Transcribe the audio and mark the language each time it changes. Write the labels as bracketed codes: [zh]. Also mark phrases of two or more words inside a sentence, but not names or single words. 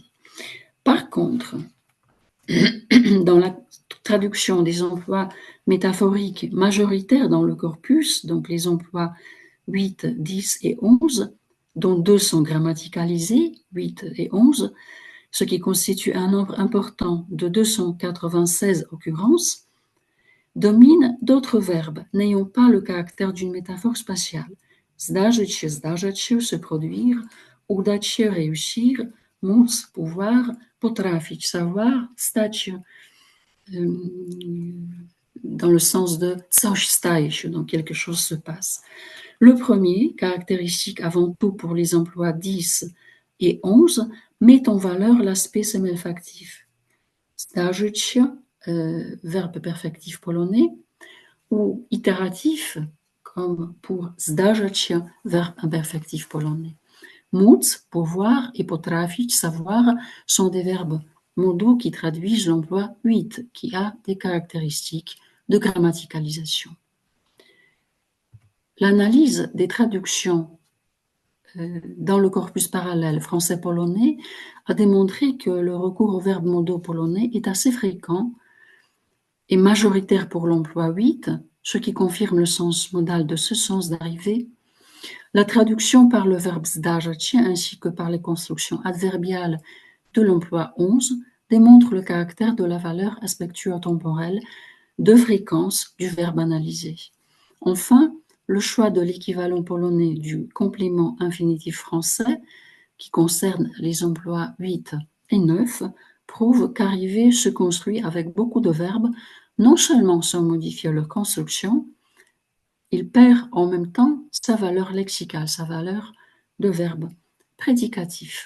[fr] Par contre, dans la traduction des emplois métaphoriques majoritaires dans le corpus, donc les emplois 8, 10 et 11, dont 2 sont grammaticalisés, 8 et 11, ce qui constitue un nombre important de 296 occurrences, domine d'autres verbes n'ayant pas le caractère d'une métaphore spatiale. [pl] Zdarzyć się, [fr] se produire, [pl] udać się, réussir, móc, pouvoir, potrafić, savoir, stać się, [fr] dans le sens de [pl] coś staje się, [fr] donc quelque chose se passe. Le premier, caractéristique avant tout pour les emplois 10 et 11, met en valeur l'aspect semelfactif. [pl] Zdarzyć się, [fr] verbe perfectif polonais, ou itératif, comme pour [pl] zdarzać się, [fr] verbe imperfectif polonais. Móc, pouvoir, et potrafić, savoir, sont des verbes modaux qui traduisent l'emploi 8, qui a des caractéristiques de grammaticalisation. L'analyse des traductions dans le corpus parallèle français-polonais a démontré que le recours aux verbes modaux polonais est assez fréquent et majoritaire pour l'emploi 8, ce qui confirme le sens modal de ce sens d'arrivée. La traduction par le verbe [pl] zdarzać się [fr] ainsi que par les constructions adverbiales de l'emploi 11 démontre le caractère de la valeur aspectuo-temporelle de fréquence du verbe analysé. Enfin, le choix de l'équivalent polonais du complément infinitif français, qui concerne les emplois 8 et 9, prouve qu'arriver se construit avec beaucoup de verbes, non seulement sans modifier leur construction, il perd en même temps sa valeur lexicale, sa valeur de verbe prédicatif.